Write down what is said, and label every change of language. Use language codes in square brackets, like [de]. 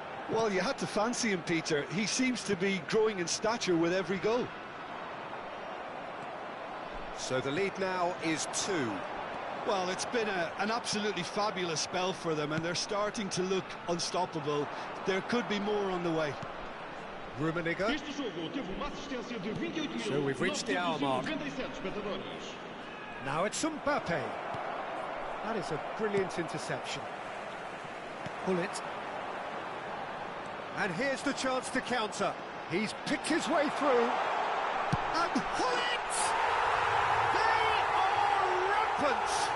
[en] Well, you had to fancy him, Peter. He seems to be growing in stature with every goal. So the lead now is 2. Well, it's been an absolutely fabulous spell for them, and they're starting to look unstoppable. There could be more on the way. Rummenigge. [pt] Este jogo teve uma assistência de 28 [en] So we've reached the hour mark. [pt] 97 espectadores. [en] Now it's Mbappe. That is a brilliant interception. Pull it. And here's the chance to counter. He's picked his way through. And pull it! They are rampant!